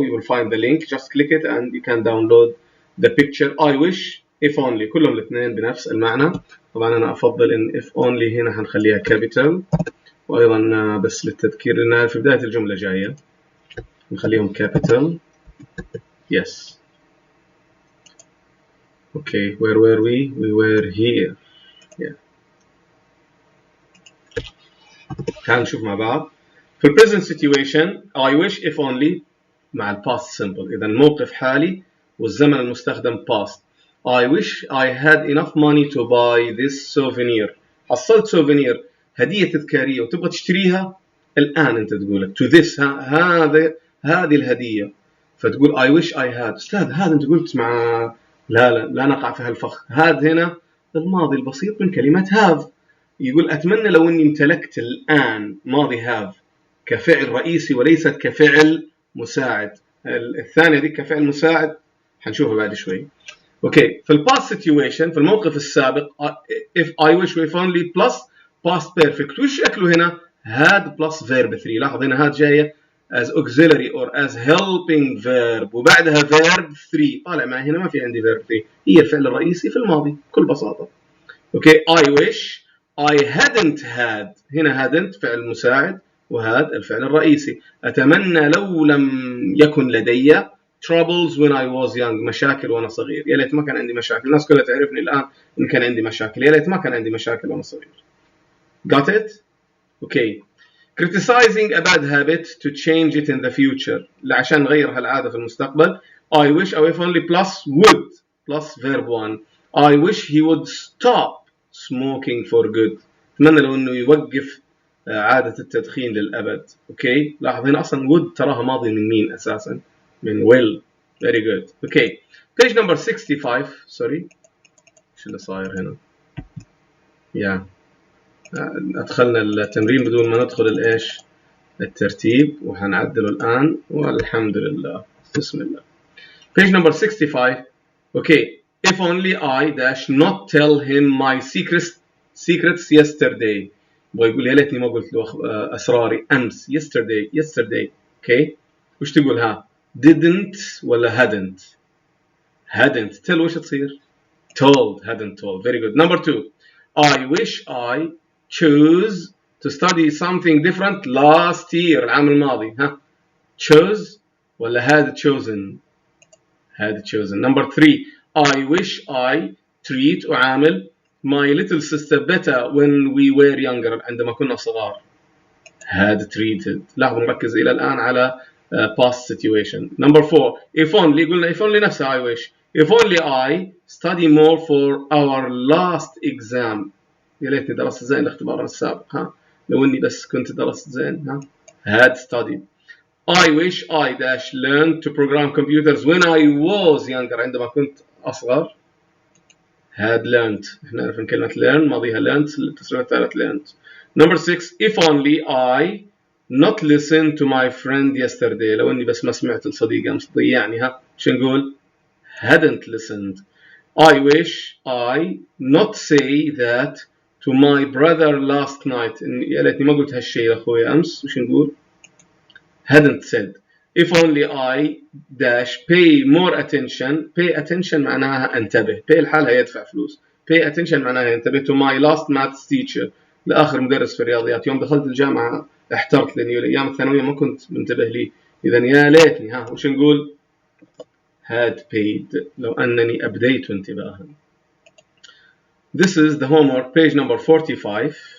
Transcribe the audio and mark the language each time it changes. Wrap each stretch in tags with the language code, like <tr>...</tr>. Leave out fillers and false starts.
<en>You will find the link. Just click it and you can download the picture. I wish if only</en> <ar>كلهم الاثنين بنفس المعنى. طبعا أنا أفضل إن if only هنا حنخليها capital. وأيضا بس للتذكير لأنها في بداية الجملة جاية نخليهم capital.</ar> <en>Yes. Okay, where were we? We were here. Yeah.</en> <ar>تعال نشوف مع بعض. في</ar> <en>present situation I wish if only</en> <ar>مع past simple. إذا موقف حالي والزمن المستخدم past.</ar> <en>I wish I had enough money to buy this souvenir.</en> <ar>حصلت souvenir هدية تذكارية وتبغى تشتريها الآن. أنت تقول to this هذه الهدية فتقول</ar> <en>I wish I had.</en> <ar>أستاذ هذا أنت قلت مع لا نقع في هالفخ. هذا هنا الماضي البسيط من كلمة have. يقول أتمنى لو أني امتلكت الآن ماضي have كفعل رئيسي وليست كفعل مساعد. الثانية دي كفعل مساعد حنشوفها بعد شوي. اوكي في الباست سيتويشن في الموقف السابق if I wish if only plus past perfect. وش شكله هنا؟</ar> <en>had plus verb 3.</en> <ar>لاحظ هنا</ar> <en>had جاية as auxiliary or as helping verb</en> <ar>وبعدها</ar> <en>verb 3.</en> <ar>طالع معي هنا ما في عندي verb 3. هي الفعل الرئيسي في الماضي بكل بساطة.</ar> <en>Okay I wish I hadn't had.</en> <ar>هنا hadn't فعل مساعد وهاد الفعل الرئيسي. أتمنى لو لم يكن لدي</ar> <en>troubles when I was young.</en> <ar>مشاكل وأنا صغير. يا ليت ما كان عندي مشاكل. الناس كلها تعرفني الآن إن كان عندي مشاكل. يا ليت ما كان عندي مشاكل وأنا صغير.</ar> <en>Got it? Okay. Criticizing a bad habit to change it in the future.</en> <ar>عشان نغير هالعادة في المستقبل.</ar> <en>I wish أو if only plus would plus verb 1. I wish he would stop smoking for good.</en> <ar>أتمنى لو إنه يوقف عادة التدخين للأبد. اوكي لاحظ هنا أصلا would تراها ماضي من مين أساسا؟ من will.</ar> <en>Very good. Okay page number 65.</en> <ar>sorry ايش اللي صاير هنا؟ يا أدخلنا التمرين بدون ما ندخل الإيش الترتيب وحنعدله الآن والحمد لله. بسم الله.</ar> <en>page number 65. okay if only I dash not tell him my secrets yesterday.</en> <ar>ويقول يا ليتني ما قلت له أسراري أمس. yesterday. okay وش تقول ها؟ didn't ولا</ar> <en>hadn't tell</en> <ar>وش تصير؟ told.</ar> <en>hadn't told. very good. number 2 I wish I chose to study something different last year.</en> <ar>العام الماضي.</ar> <en>ها chose ولا had chosen. number 3 I wish I treat</en> <ar>أعامل</ar> <en>my little sister better when we were younger.</en> <ar>عندما كنا صغار.</ar> <en>had treated.</en> <ar>لاحظوا نركز إلى الآن على</ar> <en>past situation. number 4 if only.</en> <ar>قلنا if only نفسها I wish.</ar> <en>if only I study more for our last exam.</en> <ar>يا ليتني درست زين الاختبار السابق. ها لو إني بس كنت درست زين.</ar> <en>ها had studied. I wish I dash learned to program computers when I was younger.</en> <ar>عندما كنت أصغر. had learned. احنا نعرف كلمة learn ماضيها learned. التصريف الثالث learned.</ar> <en>number 6 if only I not listen to my friend yesterday.</en> <ar>لو إني بس ما سمعت الصديق أمس ضيعني. ها شو نقول؟</ar> <en>hadn't listened. I wish I not say that to my brother last night.</en> <ar>يا ليتني ما قلت هالشيء لأخوي أمس. وش نقول؟</ar> <en>hadn't said. if only I dash pay more attention. pay attention</en> <ar>معناها انتبه. pay لحالها يدفع فلوس.</ar> <en>pay attention</en> <ar>معناها ينتبه</ar> <en>to my last maths teacher,</en> <ar>لآخر مدرس في الرياضيات. يوم دخلت الجامعة احترت لأني الأيام الثانوية ما كنت منتبه لي. إذا يا ليتني وش نقول</ar> <en>had paid</en> <ar>لو أنني أبديت انتباها.</ar> <en>This is the homework, page number 45.</en>